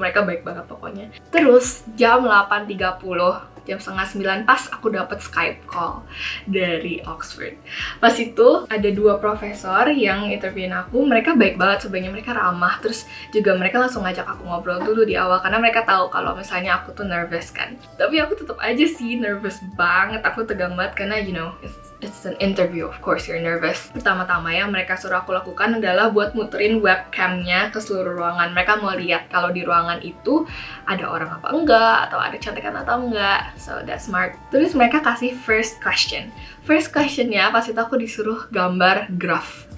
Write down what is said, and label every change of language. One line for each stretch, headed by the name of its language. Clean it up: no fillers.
Indonesian: Mereka baik banget pokoknya. Terus jam 8:30, jam 8:30 pas aku dapet Skype call dari Oxford. Pas itu ada 2 profesor yang interviewin aku. Mereka baik banget sebenarnya, mereka ramah. Terus juga mereka langsung ngajak aku ngobrol dulu di awal karena mereka tahu kalau misalnya aku tuh nervous kan. Tapi aku tetap aja sih nervous banget. Aku tegang banget karena
English: you know it's an interview, of course you're nervous.
Indonesian: Pertama-tama yang mereka suruh aku lakukan adalah buat muterin webcamnya ke seluruh ruangan. Mereka mau lihat kalau di ruangan itu ada orang apa enggak, atau ada cantikan atau enggak.
English: So that's smart.
Indonesian: Terus mereka kasih
English: first question.
Indonesian: First questionnya pas itu aku disuruh gambar graph.